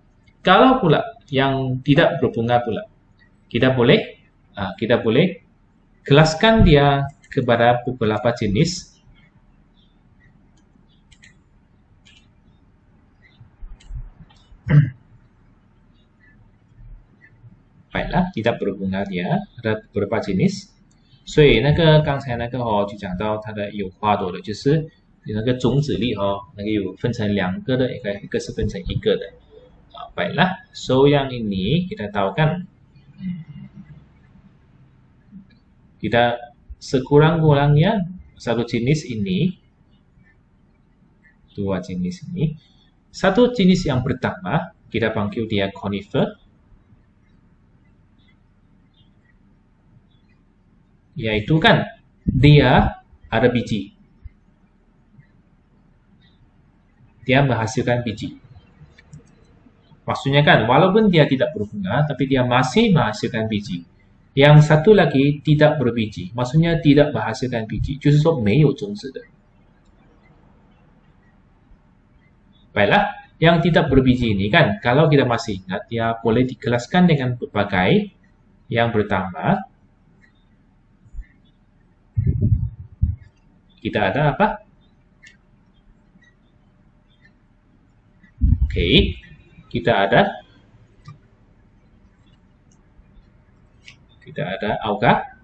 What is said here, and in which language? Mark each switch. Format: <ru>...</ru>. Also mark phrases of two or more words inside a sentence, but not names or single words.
<ms>Kalau pula yang tidak berbunga pula kita boleh kelaskan dia kepada beberapa jenis. Baiklah, tidak berbunga dia ada beberapa jenis。</ms> <zh>所以刚才就讲到它的有花朵的，就是那个种子粒那个有分成两个的，一个是分成一个的。</zh> <ms>baiklah, so yang ini kita tahu kan kita sekurang-kurangnya satu jenis ini, dua jenis ini, satu jenis yang pertama kita panggil dia conifer, yaitu kan dia ada biji, dia menghasilkan biji. Maksudnya kan walaupun dia tidak berbunga tapi dia masih menghasilkan biji. Yang satu lagi tidak berbiji, maksudnya tidak menghasilkan biji,</ms> <zh>就是说没有种子的。</zh> <ms>Baiklah, yang tidak berbiji ini kan kalau kita masih ingat dia boleh dikelaskan dengan berbagai. Yang pertama kita ada apa? Oke, kita ada auga.</ms>